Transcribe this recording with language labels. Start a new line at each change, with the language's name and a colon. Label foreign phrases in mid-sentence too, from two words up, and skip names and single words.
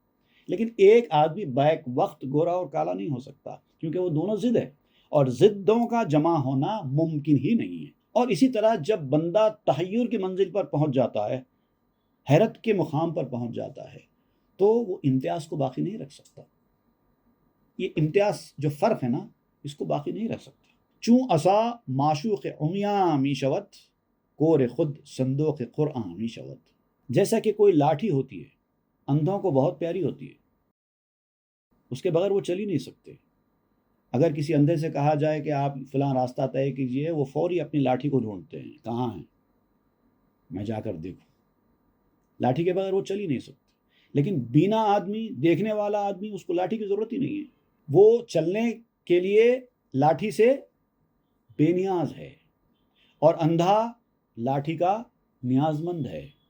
Urdu: لیکن ایک آدمی بیک وقت گورا اور کالا نہیں ہو سکتا کیونکہ وہ دونوں ضد ہے، اور ضدوں کا جمع ہونا ممکن ہی نہیں ہے. اور اسی طرح جب بندہ تحیر کی منزل پر پہنچ جاتا ہے، حیرت کے مقام پر پہنچ جاتا ہے، تو وہ امتیاز کو باقی نہیں رکھ سکتا. یہ امتیاز جو فرق ہے نا، اس کو باقی نہیں رکھ سکتا.
Persian: چوں عصا معشوق عمیاں می شود کور خود صندوق قرآن می شود.
Urdu: جیسا کہ کوئی لاٹھی ہوتی ہے، اندھوں کو بہت پیاری ہوتی ہے، اس کے بغیر وہ چل ہی نہیں سکتے. اگر کسی اندھے سے کہا جائے کہ آپ فلاں راستہ طے کیجئے، وہ فوری اپنی لاٹھی کو ڈھونڈتے ہیں، کہاں ہیں میں جا کر دیکھوں. لاٹھی کے بغیر وہ چل ہی نہیں سکتے. لیکن بینا آدمی، دیکھنے والا آدمی، اس کو لاٹھی کی ضرورت ہی نہیں ہے، وہ چلنے کے لیے لاٹھی سے بے نیاز ہے، اور اندھا لاٹھی کا نیاز مند ہے.